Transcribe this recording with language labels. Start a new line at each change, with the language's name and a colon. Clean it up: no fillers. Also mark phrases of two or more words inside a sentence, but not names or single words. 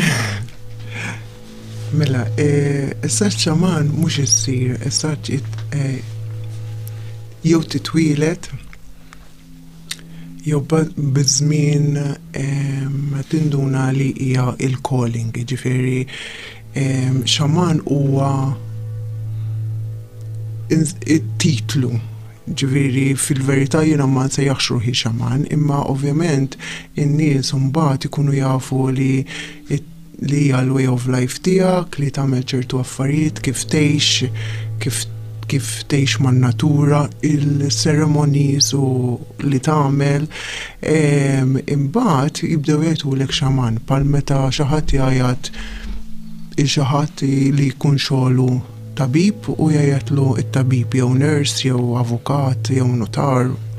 Maltese: Mela, is-sar xaman mhux issir, is-sar jew titwilet jew biż-żmien tinduna li hija il-calling, ġifieri xaman huwa it-titlu. Ġifieri fil-verità jiena ma nsejjaħx ruħi xaman, imma ovvjament in-nies mbagħad ikunu jafu li hija l-
English: way of life
Maltese: tiegħek, li tagħmel ċertu affarijiet kif tgħix, kif tgħix man-natura, il-ceremonies u li tagħmel, imbagħad jibdew jgħidulek xaman bħal meta xi ħadd jgħid xi ħadd li jkun xogħlu tabib u jgħidlu it-tabib jew nurse jew avukat jew notar.